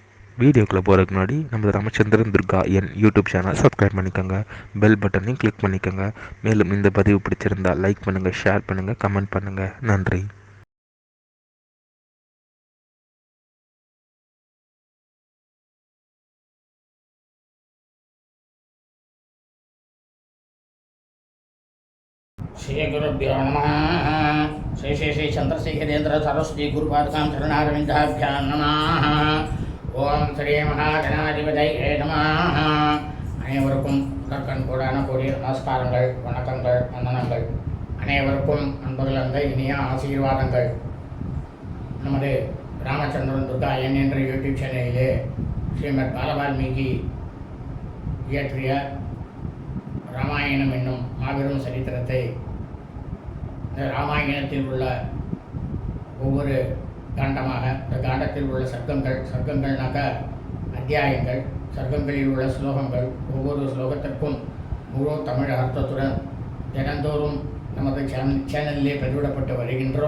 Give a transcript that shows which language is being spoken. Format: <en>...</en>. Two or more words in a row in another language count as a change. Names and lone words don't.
<ta>வீடியோக்குள்ளே போகிறதுக்கு முன்னாடி நம்ம ராமச்சந்திரன் துர்கா என் யூடியூப்</ta> <en>channel subscribe</en> <ta>பண்ணிக்கோங்க,</ta> <en>bell buttonaiyum</en> <ta>கிளிக் பண்ணிக்கோங்க. மேலும் இந்த பதிவு பிடிச்சிருந்தால் லைக் பண்ணுங்கள், ஷேர் பண்ணுங்கள், கமெண்ட் பண்ணுங்கள். நன்றி.</ta> <sa>श्री गुरुभ्यो नमः। श्री श्री श्री चंद्रशेखरेन्द्र सरस्वती गुरुपादकां शरणारविन्दाभ्यां नमः। ओम श्री महागणाधिपतये नमः।</sa> <ta>அனைவருக்கும் முதற்கண் கூடான கூடிய நமஸ்காரங்கள், வணக்கங்கள், வந்தனங்கள். அனைவருக்கும் அன்புகள் அந்த இனிய ஆசீர்வாதங்கள். நமது ராமச்சந்திரன் துர்கா என் என்ற யூடியூப் சேனலிலே ஸ்ரீமத் பாலவால்மீகி இயற்றிய ராமாயணம் என்னும் மாபெரும் சரித்திரத்தை, இந்த ராமாயணத்தில் உள்ள ஒவ்வொரு காண்டமாக, இந்த காண்டத்தில் உள்ள சர்க்கங்கள்னாக்க அத்தியாயங்கள், சர்க்கங்களில் உள்ள ஸ்லோகங்கள், ஒவ்வொரு ஸ்லோகத்திற்கும் முழு தமிழ் அர்த்தத்துடன் தினந்தோறும் நமது சேனலிலே பதிவிடப்பட்டு வருகின்றோம்.</ta>